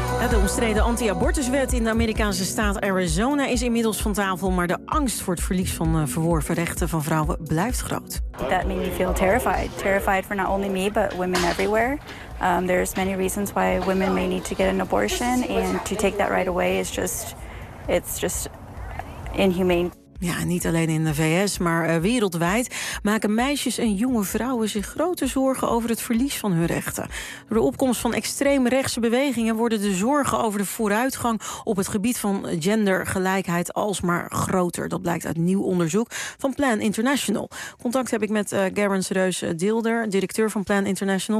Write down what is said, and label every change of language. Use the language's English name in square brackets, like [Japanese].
[Dutch] De omstreden anti-abortuswet in de Amerikaanse staat Arizona is inmiddels van tafel, maar de angst voor het verlies van verworven rechten van vrouwen blijft groot. [English] That made me feel terrified. Terrified for not only me, but women everywhere. There's many reasons why women may need to get an abortion, and to take that right away is just, it's just inhumane. [Dutch] Ja, niet alleen in de VS, maar wereldwijd maken meisjes en jonge vrouwen zich grote zorgen over het verlies van hun rechten. Door de opkomst van extreemrechtse bewegingen worden de zorgen over de vooruitgang op het gebied van gendergelijkheid alsmaar groter. Dat blijkt uit nieuw onderzoek van Plan International. Contact heb ik met Gerrans Reus Dilder, directeur van Plan International.